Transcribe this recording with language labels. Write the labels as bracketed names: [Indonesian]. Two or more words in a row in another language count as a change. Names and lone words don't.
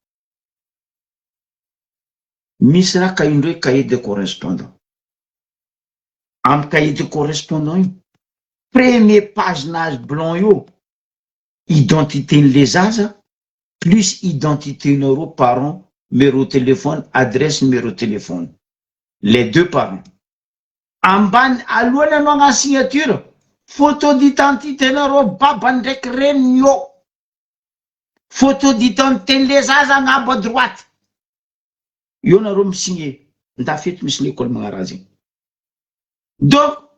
[Malagasy] misy raha kaindreo [French] cahier de correspondant [Malagasy] amy [French] cahier de correspondant [Malagasy] io [French] premier paginage blanc [Malagasy] io identité n'le zaza [French] plus identité [Malagasy] nareo [French] parents numéro téléphone adresse numéro téléphone les deux parents [Malagasy] ambany alohany anao agna [French] signature photo d'identité [Malagasy] nareo babany ndraiky reniny io [French] photo d'identité [Malagasy] n'le zaza agnabo [French] à droite [Malagasy] io nareo misigné ndafeto misy l'école magnaraha zegny donc